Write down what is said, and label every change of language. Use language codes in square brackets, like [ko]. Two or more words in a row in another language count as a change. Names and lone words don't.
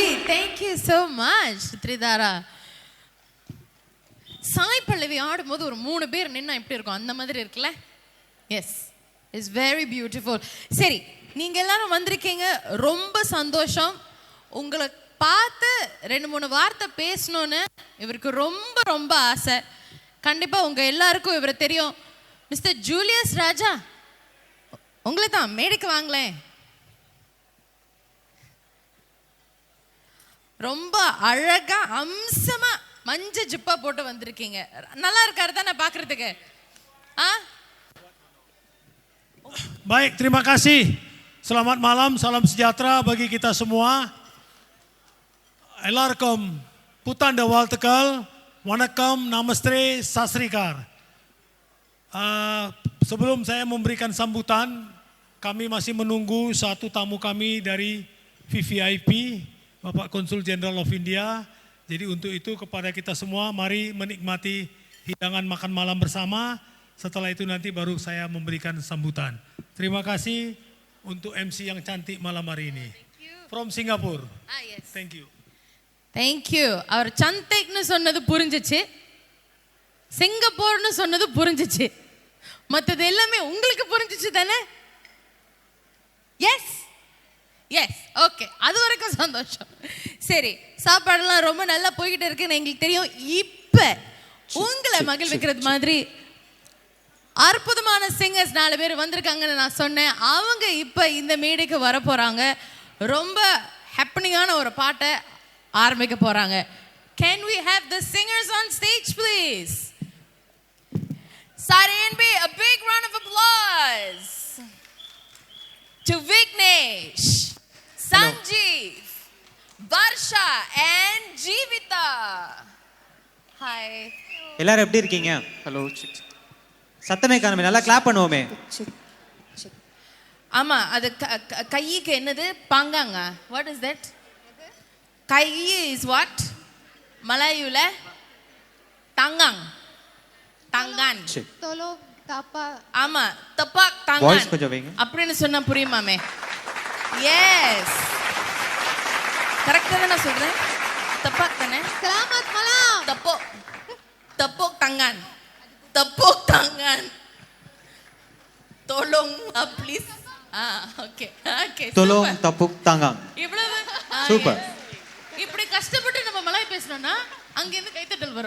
[en] Thank you so much, Tridhara. [ta] சாய் பல்லவி ஆடும்போது ஒரு 3 பேர் நின்னா எப்படி இருக்கும் அந்த மாதிரி இருக்குல்ல? [en] Yes, it's very beautiful. [ta] சரி, நீங்க எல்லாரும் வந்திருக்கீங்க, ரொம்ப சந்தோஷம். உங்களை பார்த்து 2-3 வார்த்தை பேசணும்னு இவருக்கு ரொம்ப ரொம்ப ஆசை. கண்டிப்பா உங்க எல்லாருக்கும் இவரை தெரியும். மிஸ்டர் ஜூலியஸ் ராஜா, உங்களை தான் மேடைக்கு வாங்களேன். ரொம்ப அழகா அம்சமா மஞ்ச ஜிப்பா போட்டு வந்திருக்கீங்க. நல்லா இருக்காரு தானே பாக்குறதுக்கு? [ms] Baik, terima kasih. Selamat malam, salam sejahtera bagi kita semua. [ta] Ellarkum Putan Dewal Tegal, Wanakam, Namaste, Sasrikar. [ms] Sebelum saya memberikan sambutan, kami masih menunggu satu tamu kami dari VVIP, Bapak Konsul Jenderal of India. Jadi untuk itu kepada kita semua, mari menikmati hidangan makan malam bersama. Setelah itu nanti baru saya memberikan sambutan. Terima kasih untuk MC yang cantik malam hari ini. [en] From Singapore. Yes. Thank you. Thank you. [ta] அவர் சந்தைக்னு சொன்னது புரிஞ்சிச்சு, சிங்கப்பூர்னு சொன்னது புரிஞ்சிச்சு, மற்றது எல்லாமே உங்களுக்கு புரிஞ்சிச்சு தானே? [en] yes yes, okay, [ta] அது வரைக்கும் சந்தோஷம். சரி, சாப்பாடுலாம் ரொம்ப நல்லா போய்கிட்டு இருக்குன்னு எங்களுக்கு தெரியும். இப்ப உங்களை மகிழ்விக்கிறது மாதிரி அற்புதமான சிங்கர்ஸ் 4 பேர் வந்திருக்காங்கன்னு நான் சொன்னேன். அவங்க இப்ப இந்த மேடைக்கு வர போறாங்க. ரொம்ப ஹேப்பனிங்கான ஒரு பாட்டை ஆரம்பிக்க போறாங்க. [en] Can we have the singers on stage please? Side A&B, a big round of applause to Vignesh, Sanjeev, Varsha and Jeevita. Hi. [ta] எல்லாரும் எப்படி இருக்கீங்க? ஹலோ, சத்தமே காணுமே, நல்லா கிளாப் பண்ணுவோமே. ஆமா, அது கைக்கு என்னது? பாங்காங்க. [en] what is that? [ta] கை [en] is what? [ta] மலாயுல தங்காங், தங்கான். [ms] Tolo, tapa. [ta] ஆமா, [ms] tapak tangan. [ta] வாய்ஸ் கொஞ்சம் வைங்க. அப்படின்னு சொன்னா புரியுமாமே? எஸ், கரெக்டா தானே சொல்றேன்? தப்பாக் தானே? [ms] Selamat malam. tapak, tapak tangan, tapak tangan. [en] tolong please. okay okay, [ms] tolong tapak tangan. [ta] இவ்வளவு சூப்பர். இப்படி கஷ்டப்பட்டு நம்ம மலாய் பேசணும்னா அங்க இருந்து கைத்தட்டல் வரும்.